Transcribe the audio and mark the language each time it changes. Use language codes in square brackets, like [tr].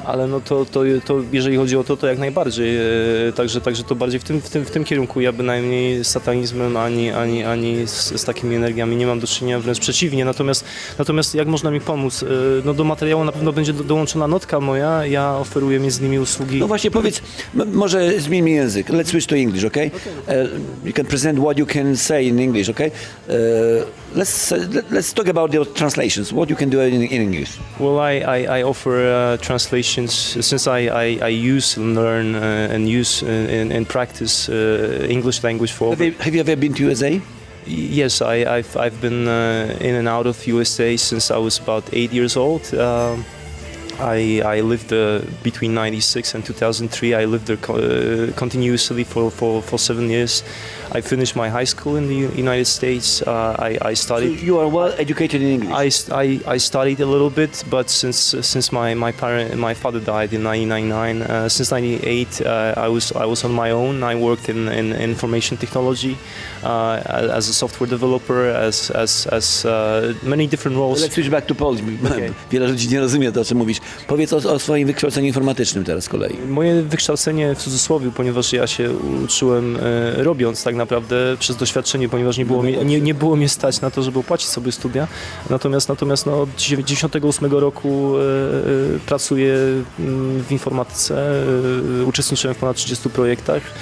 [pl] Ale no to jeżeli chodzi o to jak najbardziej. Także to bardziej w tym kierunku. Ja bynajmniej z satanizmem ani z takimi energiami nie mam do czynienia, wręcz przeciwnie. Natomiast jak można mi pomóc? No do materiału na pewno będzie dołączona notka moja, ja oferuję między innymi usługi. No właśnie powiedz, może zmieńmy język. [en] Let's switch to English, okay? You can present what you can say in English, okay? Let's talk about the translations. What you can do in English? Well, I offer translations since I use and learn and use and practice English language for. Have you ever been to USA? Yes, I've been in and out of USA since I was about 8 years old. I lived between 96 and 2003. I lived there continuously for 7 years. I finished my high school in the United States. I studied. So you are well educated in English. I studied a little bit, but since my father died in 1999, since 1998, I was on my own. I worked in information technology as a software developer, as many different roles. Let's switch back to Polish. Okay. [pl] Wiele ludzi nie rozumie to, o czym mówisz. Powiedz o swoim wykształceniu informatycznym teraz z kolei. Moje wykształcenie w cudzysłowie, ponieważ ja się uczyłem robiąc tak naprawdę przez doświadczenie, ponieważ nie było mnie stać na to, żeby opłacić sobie studia. Natomiast no, od 1998 roku pracuję w informatyce, uczestniczyłem w ponad 30 projektach.